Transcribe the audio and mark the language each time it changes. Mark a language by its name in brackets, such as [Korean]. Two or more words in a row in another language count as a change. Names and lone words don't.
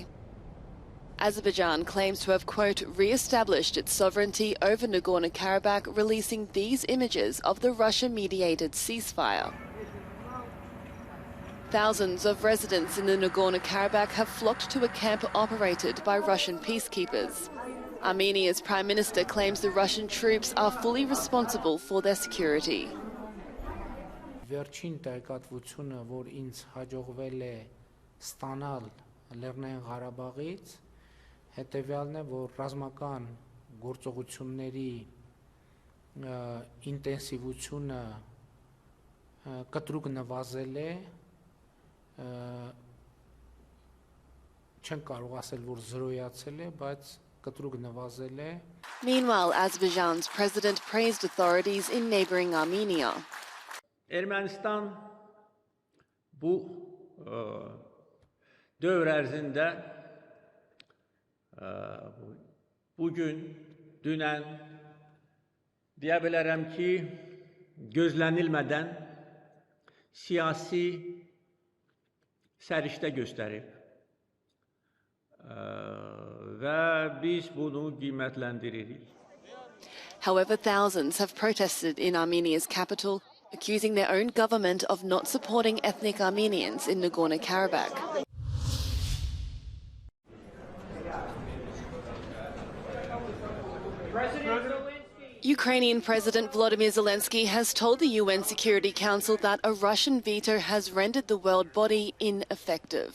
[English] Azerbaijan claims to have, quote, re-established its sovereignty over Nagorno-Karabakh, releasing these images of the Russia-mediated ceasefire. Thousands of residents in the Nagorno-Karabakh have flocked to a camp operated by Russian peacekeepers. Armenia's Prime Minister claims the Russian troops are fully responsible for their security. [Armenian] Վերջին տեղեկատվությունը, որ ինձ հաջողվել է ստանալ Լեռնային Ղարաբաղից, հետևյալն է, որ ռազմական գործողությունների ինտենսիվությունը կտրուկ նվազել է, չեն կարող ասել, որ զրոյացել է, բայց կտրուկ նվազել է. [English] Meanwhile, Azerbaijan's president praised authorities in neighboring Armenia. [Azerbaijani] Ermənistan bu dövr ərzində bugün, dünən deyə bilərəm ki, gözlənilmədən siyasi səriştə göstərib və biz bunu qiymətləndiririk. [English] However, thousands have protested in Armenia's capital, accusing their own government of not supporting ethnic Armenians in Nagorno-Karabakh. Ukrainian President Volodymyr Zelensky has told the UN Security Council that a Russian veto has rendered the world body ineffective.